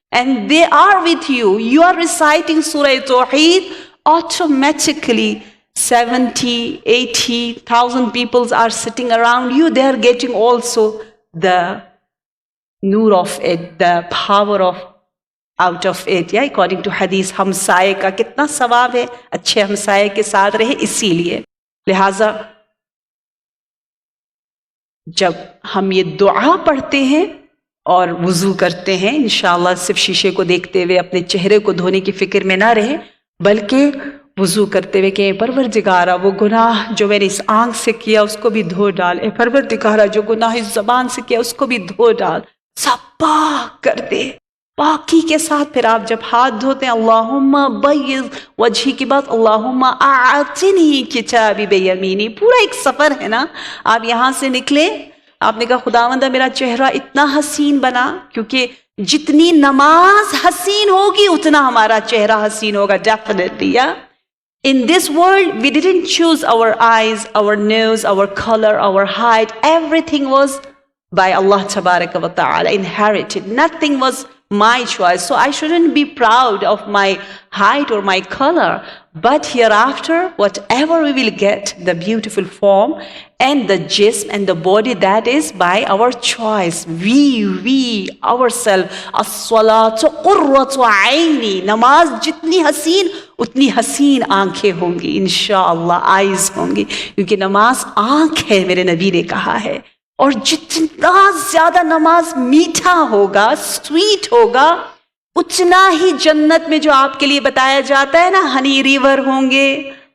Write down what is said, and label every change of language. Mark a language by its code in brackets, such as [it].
[en] And they are with you. You are reciting surah Tawheed, automatically 70, 80,000 people are sitting around you. They are getting also the nur of it, the power of out of it. Yeah, according to hadith, [ur] ہمسائے کا کتنا ثواب ہے، اچھے ہمسائے کے ساتھ رہے. اسی لیے لہٰذا جب ہم یہ دعا پڑھتے ہیں اور وضو کرتے ہیں، انشاءاللہ صرف شیشے کو دیکھتے ہوئے اپنے چہرے کو دھونے کی فکر میں نہ رہے، بلکہ وضو کرتے ہوئے کہ پروردگارہ وہ گناہ جو میں نے اس آنکھ سے کیا اس کو بھی دھو ڈال، اے پروردگارہ جو گناہ اس زبان سے کیا اس کو بھی دھو ڈال، سب پاک کر دے. پاکی کے ساتھ پھر آپ جب ہاتھ دھوتے ہیں [ar] اللہم بیض وجہی [ur] کی بات، [ar] اللہم اعطنی کتابی بیمینی، [ur] پورا ایک سفر ہے نا. آپ یہاں سے نکلے، آپ نے کہا خداوندہ میرا چہرہ اتنا حسین بنا، کیونکہ جتنی نماز حسین ہوگی اتنا ہمارا چہرہ حسین ہوگا. [en] Definitely. In this world, we didn't choose our eyes, our nose, our color, our height. Everything was by Allah Tabaraka wa Ta'ala, inherited. Nothing was my choice. So I shouldn't be proud of my height or my color. But hereafter, whatever we will get, the beautiful form and the jism and the body, that is by our choice. We ourselves. [ar] As-salatu qurratu aini. [ur] Namaz jitni haseen, اتنی حسین آنکھیں ہوں گی انشاءاللہ، eyes ہوں گی، کیونکہ نماز آنکھ ہے، میرے نبی نے کہا ہے. اور جتنا زیادہ نماز میٹھا ہوگا، سویٹ ہوگا، اتنا ہی جنت میں جو آپ کے لیے بتایا جاتا ہے نا ہنی ریور ہوں گے.